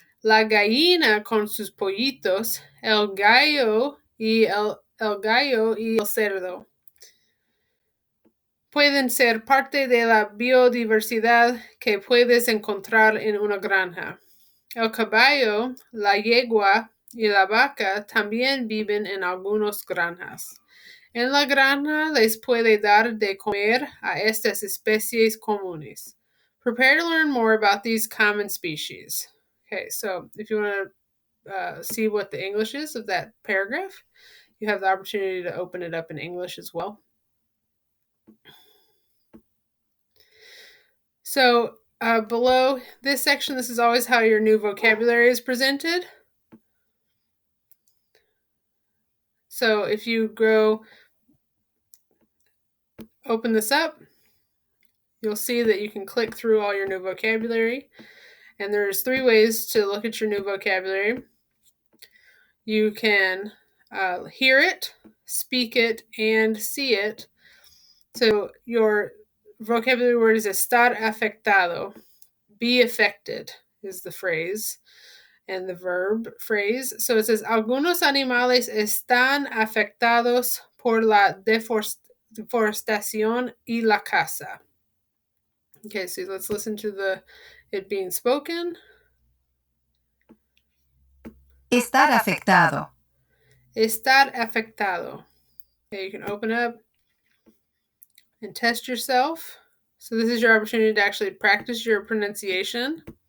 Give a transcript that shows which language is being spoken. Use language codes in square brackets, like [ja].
[es] La gallina con sus pollitos, el gallo y el cerdo pueden ser parte de la biodiversidad que puedes encontrar en una granja. El caballo, la yegua y la vaca también viven en algunas granjas. En la granja les puede dar de comer a estas especies comunes. [en] Prepare to learn more about these common species. Okay, so if you want to see what the English is of that paragraph, you have the opportunity to open it up in English as well. So below this section, this is always how your new vocabulary is presented. So if you open this up, you'll see that you can click through all your new vocabulary. And there's 3 ways to look at your new vocabulary. You can hear it, speak it, and see it. So your vocabulary word is estar afectado. Be affected is the phrase and the verb phrase. So it says, [es] algunos animales están afectados por la deforestación y la caza. [en] Okay, so let's listen to it being spoken. [es] Estar afectado. Estar afectado. [en] Okay, you can open up and test yourself. So this is your opportunity to actually practice your pronunciation.